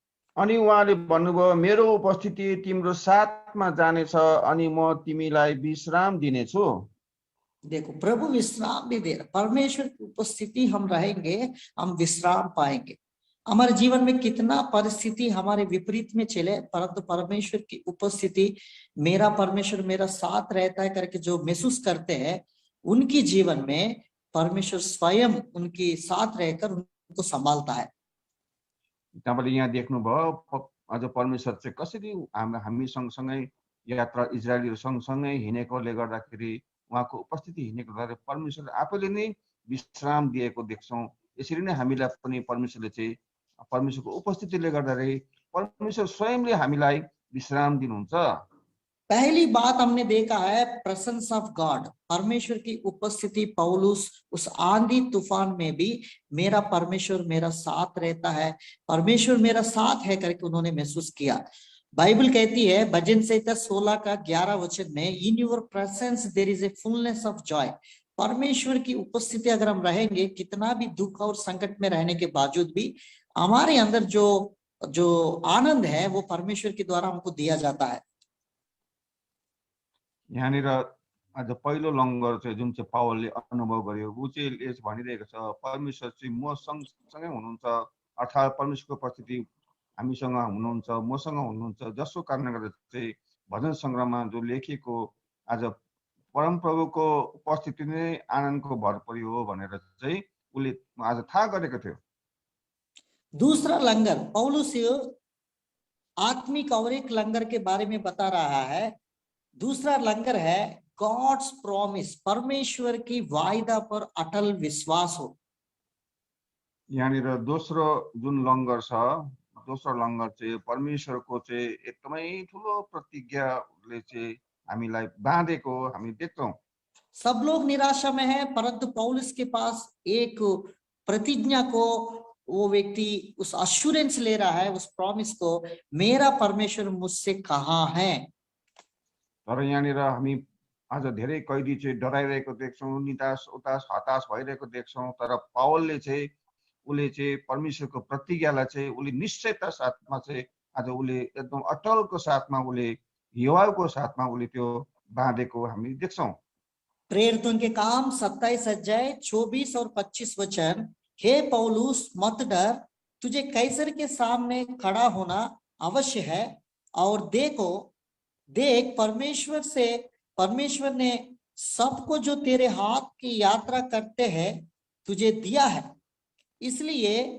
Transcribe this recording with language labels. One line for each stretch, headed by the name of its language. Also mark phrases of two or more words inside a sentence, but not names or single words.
Nepali: अनि उहाँले भन्नुभयो मेरो उपस्थिति तिम्रो साथमा जानेछ अनि म तिमीलाई विश्राम दिनेछु।
Hindi: देखो प्रभु विश्राम भी दे रहा, परमेश्वर की उपस्थिति हम रहेंगे, हम विश्राम पाएंगे। हमारे जीवन में कितना परिस्थिति हमारे विपरीत में चले, परंतु परमेश्वर की उपस्थिति, मेरा परमेश्वर मेरा साथ रहता है करके जो महसूस करते हैं, उनकी जीवन में परमेश्वर स्वयं उनके साथ रहकर उनको संभालता है।
Nepali: तपाईँले यहाँ देख्नुभयो अझ परमेश्वर चाहिँ कसरी हामी सँगसँगै यात्रा इजरायलीहरू सँगसँगै हिँडेकोले गर्दाखेरि उहाँको उपस्थिति हिँडेको गर्दा परमेश्वरले आफैले नै विश्राम दिएको देख्छौँ। यसरी नै हामीलाई पनि परमेश्वरले चाहिँ परमेश्वरको उपस्थितिले गर्दाखेरि परमेश्वर स्वयंले हामीलाई विश्राम दिनुहुन्छ।
Hindi: पहली बात हमने देखा है
English: presence of God,
Hindi: परमेश्वर की उपस्थिति। पौलुस उस आंधी तूफान में भी मेरा परमेश्वर मेरा साथ रहता है, परमेश्वर मेरा साथ है करके उन्होंने महसूस किया। बाइबल कहती है भजन संहिता 16 का 11 वचन में,
English: in your presence there is a fullness of joy.
Hindi: परमेश्वर की उपस्थिति अगर हम रहेंगे, कितना भी दुख और संकट में रहने के बावजूद भी हमारे अंदर जो आनंद है वो परमेश्वर के द्वारा हमको दिया जाता है।
Nepali: यहाँनिर आज पहिलो लङ्गर चाहिँ जुन चाहिँ पावलले अनुभव गर्यो, ऊ चाहिँ भनिरहेको छ परमेश्वर चाहिँ म सँगसँगै हुनुहुन्छ, अर्थात् परमेश्वरको उपस्थिति हामीसँग हुनुहुन्छ, मसँग हुनुहुन्छ, जसको कारणले गर्दा चाहिँ भजन सङ्ग्रहमा जो लेखिएको आज परमप्रभुको उपस्थिति नै आनन्दको भर पर्यो हो भनेर चाहिँ उसले आज थाहा गरेको थियो।
Hindi: दूसरा लंगर, पौलुस आत्मिक और एक लंगर के बारे में बता रहा है। दूसरा लंगर है
English: God's promise,
Hindi: परमेश्वर की वायदा पर अटल विश्वास हो।
Nepali: यहाँनिर दोस्रो जुन लङ्गर छ, दोस्रो लङ्गर चाहिँ परमेश्वरको चाहिँ एकदमै ठुलो प्रतिज्ञाले चाहिँ हामीलाई बाँधेको हामी देख्छौँ।
Hindi: सब लोग निराशा में है, परंतु पौलुस के पास एक प्रतिज्ञा को वो व्यक्ति उस अश्योरेंस ले रहा है, उस प्रॉमिस को, मेरा परमेश्वर मुझसे कहाँ है।
Nepali: तर यहाँनिर हामी आज धेरै कैदी चाहिँ डराइरहेको देख्छौँ, निराश उतास हताश भइरहेको देख्छौँ। तर पावलले चाहिँ उसले चाहिँ परमेश्वरको प्रतिज्ञालाई चाहिँ उसले निश्चयता साथमा चाहिँ आज उसले एकदम अटलको साथमा उसले हिवाको साथमा उसले त्यो बाँधेको हामी देख्छौँ।
Hindi: प्रेरितों के काम 27 अध्याय 24 और 25 वचन, हे पौलुस मत डर, तुझे कैसर के सामने खड़ा होना अवश्य है, और देख परमेश्वर ने सबको जो तेरे हाथ की यात्रा करते हैं तुझे दिया है, इसलिए